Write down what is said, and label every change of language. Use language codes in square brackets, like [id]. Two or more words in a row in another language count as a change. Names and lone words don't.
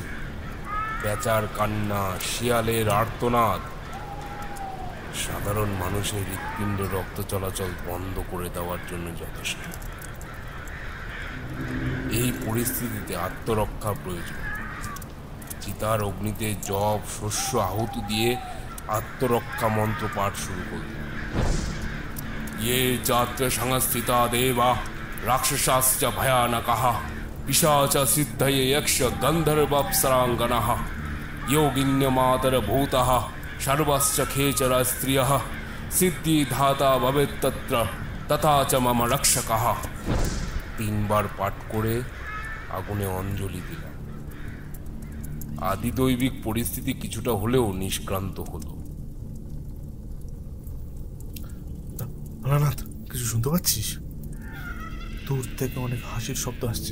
[bn] পেঁচার কান্না, শিয়ালের আর্তনাদ সাধারণ মানুষের হৃৎপিণ্ড রক্ত চলাচল বন্ধ করে দেওয়ার জন্য যথেষ্ট। এই পরিস্থিতিতে আত্মরক্ষা প্রয়োজন। চিতার অগ্নিতে জব, শস্য আহুতি দিয়ে আত্মরক্ষা মন্ত্র পাঠ শুরু করল। [sa] ये चात्र संस्थिता देवा राक्षसाश्च भयानकाः पिशाच सिद्धये यक्ष गन्धर्वाप्सराङ्गनाः योगिन्यमातरभूतः सर्वश्च खेचर स्त्रियः सिद्धिधाता भवेत्तत्र तथा च मम रक्षकः। [bn] 3 বার পাঠ করে আগুনে অঞ্জলি দিলাম। আদিদৈবিক পরিস্থিতি কিছুটা হলেও নিষ্ক্রান্ত হলো। ভোলানাথ, কিছু শুনতে পাচ্ছিস? দূর থেকে অনেক হাসির শব্দ আসছে।